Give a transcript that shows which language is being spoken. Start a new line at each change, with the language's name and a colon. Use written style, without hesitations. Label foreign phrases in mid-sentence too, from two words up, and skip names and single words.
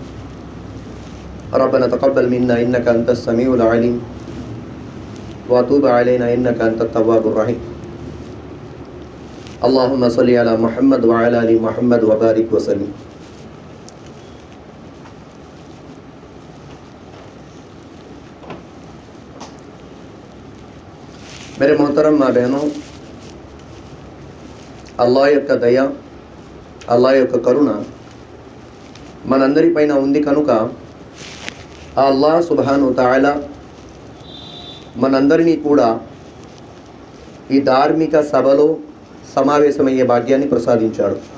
Arabic: ربنا تقبل منا إنك أنت السميع العليم وتوب علينا إنك أنت التواب الرحيم. اللهم صل على محمد وعلى آل محمد وبارك وسلم.
Hindi: मेरे मोहतरम माँ बहनों,
Telugu: అల్లాహ్ యొక్క దయ, అల్లాహ్ యొక్క కరుణ మనందరిపైన ఉంది కనుక ఆ అల్లాహ్
Arabic: سبحانه وتعالى
Telugu: మనందరినీ కూడా ఈ ధార్మిక సభలో సమావేశమయ్యే భాగ్యాన్ని ప్రసాదించాడు.